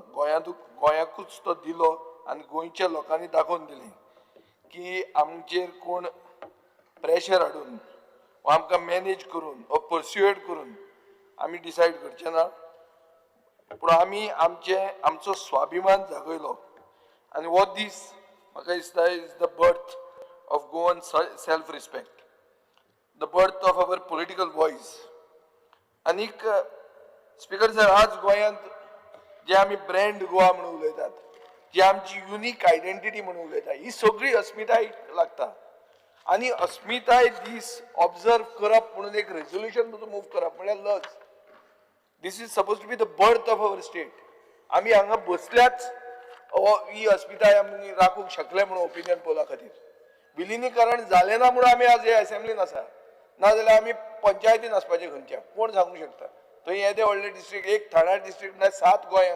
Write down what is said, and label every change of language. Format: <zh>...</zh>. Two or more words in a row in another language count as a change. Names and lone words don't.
<kok>गोंयाकूच तो दिलो आनी गोंयच्या लोकांनी दाखोवन दिलें की आमचेर कोण प्रेशर हाडून वा आमकां मॅनेज करून वा परस्युएड करून आमी डिसायड करचे ना, पूण आमी आमचो स्वाभिमान जागयलो. आनी हो दीस म्हाका दिसता</kok> <en>is the birth of Goan self respect, the birth of our political voice.</en> <kok>आनीक</kok> <en>Speaker sir,</en> <kok>आज गोंयांत जे आमी ब्रँड गोवा म्हणून उलयतात, जी आमची</kok> <en>unique identity</en> <kok>म्हणून उलयतात, ही सगळी अस्मिताय लागता. आनी अस्मिताय दीस ऑब्जर्व करप म्हणून एक</kok> <en>resolution move</en> <kok>करप म्हळ्यार लज.</kok> <en>This is suppose to be the birth of our state.</en> <kok>आमी हांगा बसल्याच ही अस्मिताय आमी राखूंक शकले म्हणून</kok> <en>opinion pollा</en> <kok>खातीर. विलिनीकरण जालें ना म्हणून आमी आज हे असेंब्लीन आसा, नाजाल्यार आमी पंचायतीन आसपाचे खंयच्या कोण सांगूंक शकता. थंय येदे व्हडले डिस्ट्रिक्ट, एक ठाणा डिस्ट्रिक्ट ना 7 गोंयांक.</kok>